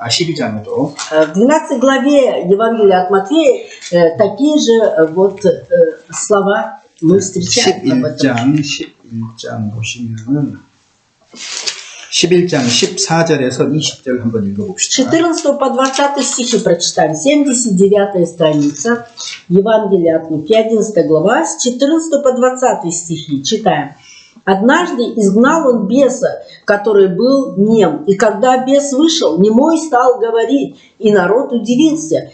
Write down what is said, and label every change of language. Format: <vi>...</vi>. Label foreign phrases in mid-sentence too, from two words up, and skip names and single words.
<ko>12장에도</ko> <ru>В 12 главе Евангелия от Матфея такие же вот слова мы встречаем об этом.</ru> <ko>11장 보시면은 11장 14절에서 20절 한번 읽어봅시다.</ko> <ru>14 по 20 стихи прочитаем. 79 страница. Евангелие от Луки, 11 глава, с 14 по 20 стихи. Читаем. «Однажды изгнал он беса, который был нем, и когда бес вышел, немой стал говорить, и народ удивился.</ru>